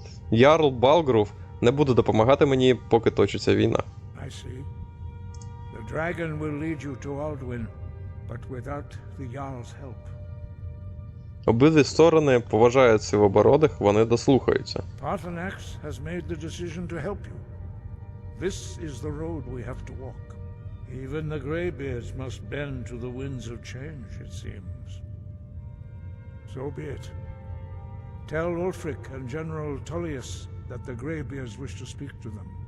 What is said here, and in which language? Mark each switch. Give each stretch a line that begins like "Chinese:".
Ukrainian: Ярл Балгрув не буде допомагати мені, поки точиться війна.
English: I see. The dragon will lead you to Alduin, but without the Jarl's help.
Ukrainian: Обидві сторони поважають сивобородих, вони дослухаються.
English: Paarthurnax has made the decision to help you. This is the road we have to walk. Even the Greybeards must bend to the winds of change, it seems. So be it. Tell Ulfric and General Tullius that the Greybeards wish to speak to them.